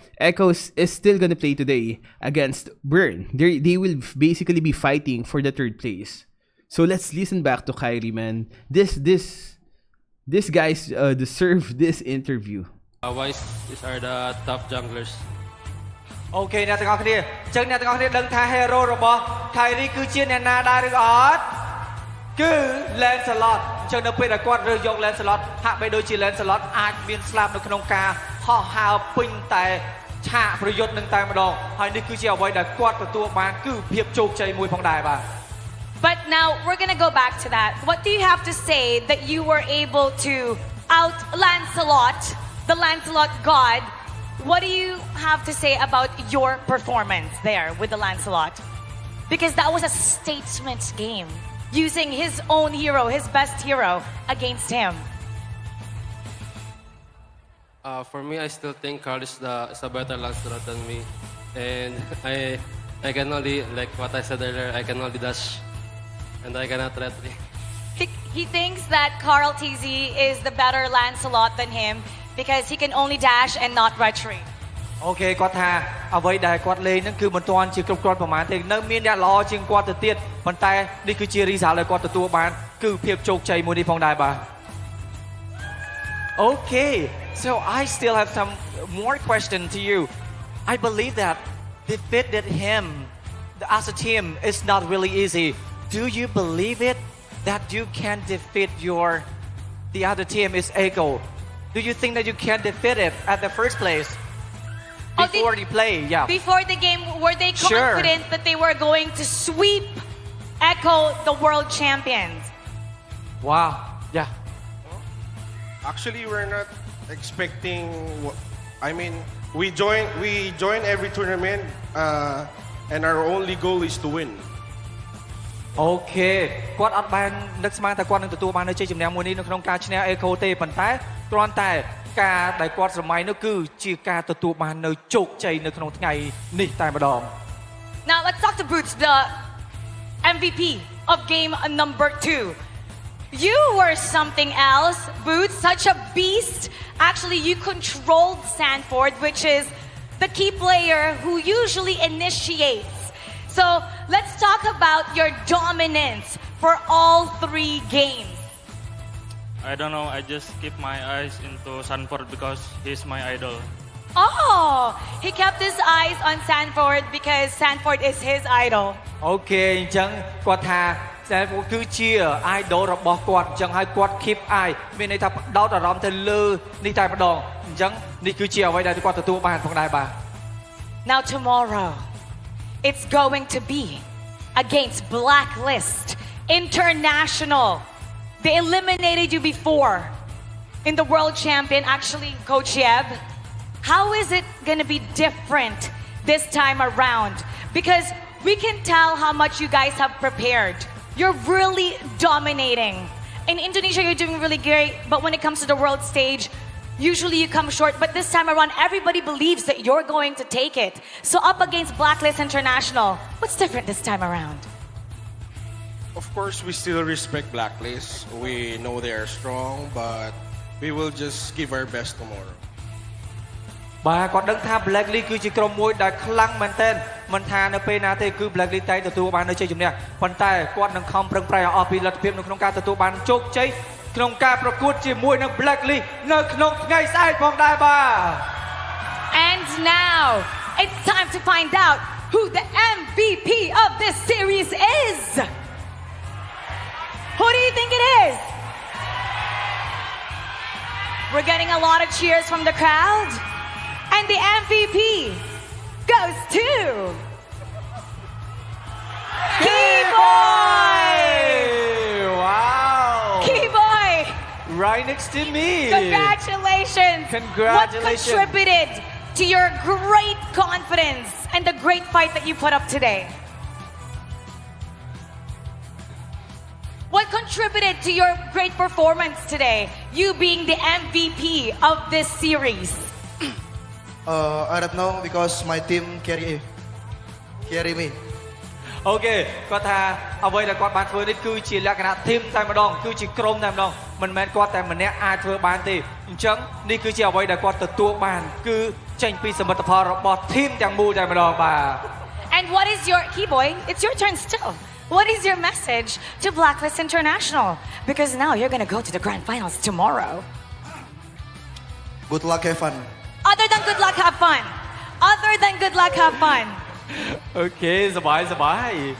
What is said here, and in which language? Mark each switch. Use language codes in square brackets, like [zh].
[en] Echo is still gonna play today against Burn. They will basically be fighting for the third place. So let's listen back to Kyrie, man. This guys deserve this interview. Wise are the top junglers. [km] អូខេអ្នកទាំងអស់គ្នាអញ្ចឹងអ្នកទាំងអស់គ្នាដឹងថា hero របស់ Kyrie គឺជាអ្នកណាដែរឬក៏អត់គឺ Lancelot អញ្ចឹងនៅពេលដែលគាត់រើសយក Lancelot ហាក់បីដូចជា Lancelot អាចមានស្លាប់នៅក្នុងការហោះហើរពេញតែឆាកប្រយុទ្ធនឹងតែម្ដងហើយនេះគឺជាអ្វីដែលគាត់ទទួលបានគឺភាពជោគជ័យមួយផងដែរបាទ [en] But now we're gonna go back to that. What do you have to say that you were able to out Lancelot, the Lancelot god? What do you have to say about your performance there with the Lancelot? Because that was a statement game, using his own hero, his best hero, against him. For me, I still think Carl is a better Lancelot than me. And I can only, like what I said earlier, I can only dash. And I cannot retreat. He thinks that Carl TZ is the better Lancelot than him because he can only dash and not retreat. [km] អូខេគាត់ថាអ្វីដែលគាត់លេងហ្នឹងគឺមិនទាន់ជាគ្រប់គ្រាន់ប្រហែលទេនៅមានអ្នកល្អជាងគាត់ទៅទៀតប៉ុន្តែនេះគឺជា result ដែលគាត់ទទួលបានគឺភាពជោគជ័យមួយនេះផងដែរបាទ [en] Okay, so I still have some more question to you. I believe that defeated him as a team is not really easy. Do you believe it that you can defeat the other team is Echo? Do you think that you can defeat it at the first place? Before they play, yeah. Before the game, were they confident that they were going to sweep Echo, the world champions? Wow, yeah. Actually, we're not expecting. I mean, we join every tournament, and our only goal is to win. [km] អូខេគាត់អត់បាននឹកស្មានថាគាត់នឹងទទួលបាននៅជ័យជំនះមួយនេះនៅក្នុងការឈ្នះ Echo ទេប៉ុន្តែគ្រាន់តែការដែលគាត់ស្រមៃនោះគឺជាការទទួលបាននៅជោគជ័យនៅក្នុងថ្ងៃនេះតែម្ដង [en] Now let's talk to Boots, the MVP of game number 2. You were something else, Boots, such a beast. Actually, you controlled Sanford, which is the key player who usually initiates. So let's talk about your dominance for all 3 games. I don't know, I just keep my eyes into Sanford because he's my idol. Oh, he kept his eyes on Sanford because Sanford is his idol. [km] អូខេអញ្ចឹងគាត់ថា Sanford គឺជា idol របស់គាត់អញ្ចឹងហើយគាត់ keep eye មានន័យថាផ្ដោតអារម្មណ៍ទៅលើនេះតែម្ដងអញ្ចឹងនេះគឺជាអ្វីដែលគាត់ទទួលបានផងដែរបាទ [en] Now tomorrow it's going to be against Blacklist International. They eliminated you before in the world champion, actually, Coach Yeb. How is it going to be different this time around? Because we can tell how much you guys have prepared. You're really dominating. In Indonesia, you're doing really great, but when it comes to the world stage, usually you come short. But this time around, everybody believes that you're going to take it. So up against Blacklist International, what's different this time around? Of course, we still respect Blacklist. We know they are strong, but we will just give our best tomorrow. [km] បាទគាត់ដឹងថា Blacklist គឺជាក្រុមមួយដែលខ្លាំងមែនទែនមិនថានៅពេលណាទេគឺ Blacklist តែទទួលបាននៅជ័យជំនះប៉ុន្តែគាត់នឹងខំប្រឹងប្រែងអស់ពីលទ្ធភាពនៅក្នុងការទទួលបានជោគជ័យក្នុងការប្រកួតជាមួយនឹង Blacklist នៅក្នុងថ្ងៃស្អែកផងដែរបាទ [en] And now it's time to find out who the MVP of this series is. Who do you think it is? We're getting a lot of cheers from the crowd. And the MVP goes to Keyboy! Wow! Keyboy! Right next to me! Congratulations! What contributed to your great confidence and the great fight that you put up today? What contributed to your great performance today, you being the MVP of this series? I don't know because my team carry me. [km] អូខេគាត់ថាអ្វីដែលគាត់បានធ្វើនេះគឺជាលក្ខណៈ team តែម្ដងគឺជាក្រុមតែម្ដងមិនមែនគាត់តែម្នាក់អាចធ្វើបានទេអញ្ចឹងនេះគឺជាអ្វីដែលគាត់ទទួលបានគឺចេញពីសមិទ្ធផលរបស់ team ទាំងមូលតែម្ដងបាទ [en] And what is your Keyboy? It's your turn still. What is your message to Blacklist International? Because now you're gonna go to the grand finals tomorrow. Good luck, have fun. Other than good luck, have fun. Other than good luck, have fun. [km] អូខេសบาย